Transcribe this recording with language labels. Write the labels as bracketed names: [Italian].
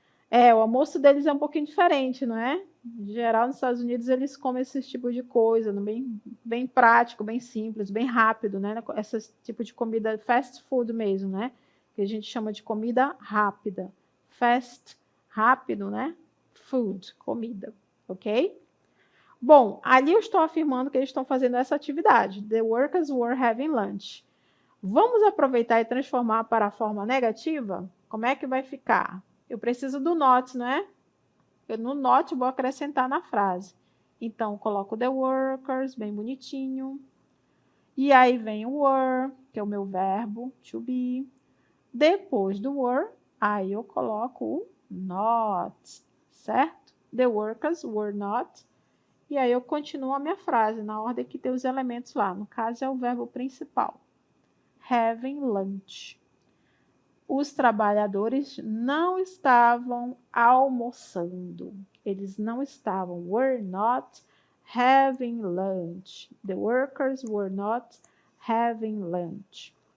[Portuguese] O almoço deles é um pouquinho diferente, não é? Em geral, nos Estados Unidos, eles comem esse tipo de coisa, bem prático, bem simples, bem rápido, né? Esse tipo de comida fast food mesmo, né? Que a gente chama de comida rápida. Fast, rápido, né? Food, comida, ok? Bom, ali eu estou afirmando que eles estão fazendo essa atividade. [English] The workers were having lunch. [Portuguese] Vamos aproveitar e transformar para a forma negativa? Como é que vai ficar? Eu preciso do not, não é? Eu no not vou acrescentar na frase. Então, coloco [English] the workers, [Portuguese] bem bonitinho. E aí vem o were, que é o meu verbo, to be. Depois do were, aí eu coloco o not, certo? [English] The workers were not. [Portuguese] E aí eu continuo a minha frase na ordem que tem os elementos lá. No caso, é o verbo principal. [English] Having lunch. [Portuguese] Os trabalhadores não estavam almoçando. Eles não estavam. [English] Were not having lunch. The workers were not having lunch.